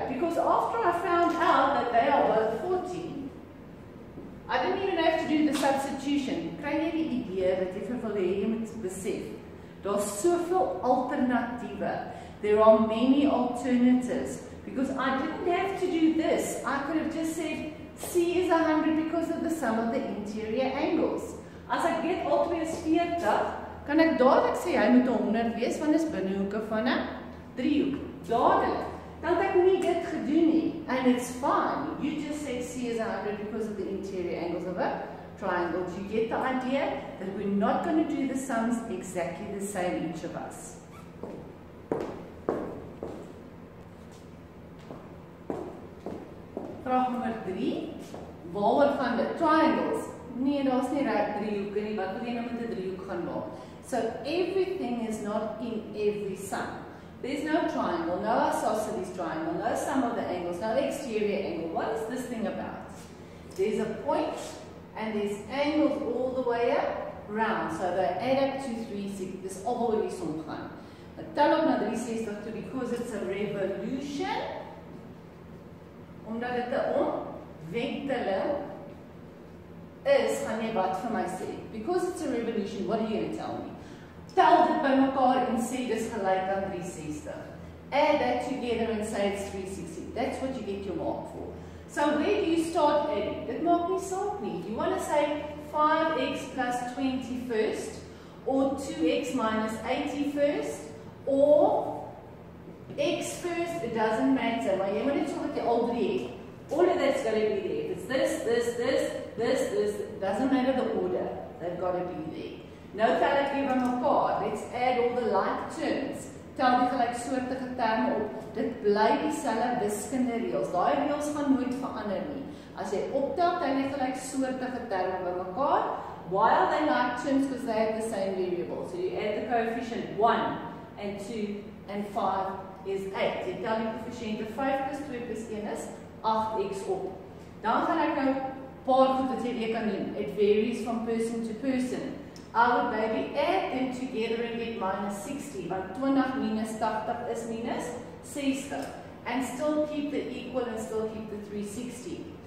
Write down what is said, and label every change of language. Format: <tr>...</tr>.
<en>Because after I found out that they are both 40, I didn't even have to do the substitution.</en> <af>Kry jy die idee wat jy vir wil hê jy moet besef? Daar's soveel alternatiewe.</af> <en>There are many alternatives. Because I didn't have to do this. I could have just said C is 100 because of the sum of the interior angles.</en> <af>As ek weet albei is 40, kan ek dadelik sê hy moet 100 wees want dit is binnehoeke van 'n driehoek. Dadelik. Dan het ek nie dit gedoen nie.</af> <en>And it's fine. You just said C is 100 because of the interior angles of a triangle. Do you get the idea that we're not going to do the sums exactly the same, each of us?</en> <af>Vraag nommer 3. Waaroor gaan dit? Triangles. Nee, daar's nie reg driehoeke nie. Wat wil jy nou met 'n driehoek gaan maak?</af> <en>So everything is not in every sum. There's no triangle, no isosceles triangle, no sum of the angles, no exterior angle. What is this thing about? There's a point and there's angles all the way around. So they add up to 360.</en> <af>Dis alhoewel die som gaan. Tel op na 360 toe</af> <en>because it's a revolution.</en> <af>Omdat dit 'n omwenteling is, gaan jy wat vir my sê?</af> <en>Because it's a revolution, what are you going to tell me?</en> <af>Tel dit by mekaar en sê dis gelyk aan 360.</af> <en>Add that together and say it's 360. That's what you get your mark for. So where do you start adding?</en> <af>Dit maak nie saak nie.</af> <en>You want to say 5x plus 20 first, or 2x minus 80 first, or x first, it doesn't matter.</en> <af>Maar jy moet net sorg dat jy al drie het.</af> <en>All of that's got to be there. If it's this, it doesn't matter the order. They've got to be there.</en> <af>Nou tel ek weer by mekaar.</af> <en>Let's add all the like terms.</en> <af>Tel die gelyksoortige terme op. Dit bly dieselfde wiskunde reëls. Daai reëls gaan nooit verander nie. As jy optel, tel jy gelyksoortige terme by mekaar.</af> <en>Why are they like terms? Because they have the same variable. So you add the coefficient 1 and 2 and 5 is 8.</en> <af>Jy tel die koëffisiënte 5 plus 2 plus 1 is 8x op. Dan gaan ek nou paar goed wat jy weer kan doen.</af> <en>It varies from person to person. I would maybe add them together and get minus 60.</en> <af>Want 20 minus 80 is minus 60.</af> <en>And still keep the equal and still keep the 360.</en>